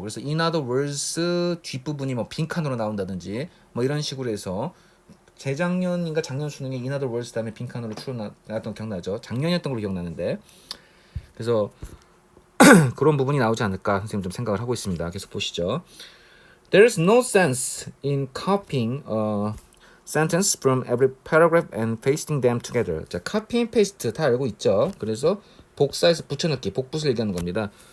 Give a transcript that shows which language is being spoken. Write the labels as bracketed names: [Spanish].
[Korean] 그래서 [English] in other words [Korean] 뒷부분이 뭐 빈칸으로 나온다든지 뭐 이런 식으로 해서 재작년인가 작년 수능에 in other words 다음에 빈칸으로 추론 나왔던 거 기억나죠? 작년이었던 걸로 기억나는데 그래서 그런 부분이 나오지 않을까 선생님 좀 생각을 하고 있습니다. 계속 보시죠. [English] There's no sense in copying a sentence from every paragraph and pasting them together. [Korean] 자, [English] copy and paste [Korean] 다 알고 있죠? 그래서 복사해서 붙여넣기, 복붙을 얘기하는 겁니다.